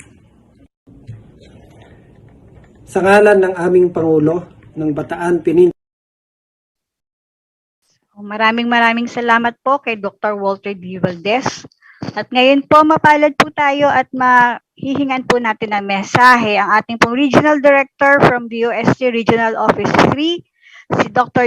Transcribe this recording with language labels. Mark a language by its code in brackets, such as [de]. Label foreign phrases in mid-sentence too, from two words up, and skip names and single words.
[tl] Sa ngalan ng aming Pangulo ng Bataan Peninsula. Maraming salamat po kay Dr. Walter D. Valdez. At ngayon po, mapalad po tayo at mahihingan po natin ng mensahe ang ating pong [en] Regional Director [tl] from DOST Regional Office 3, si Dr.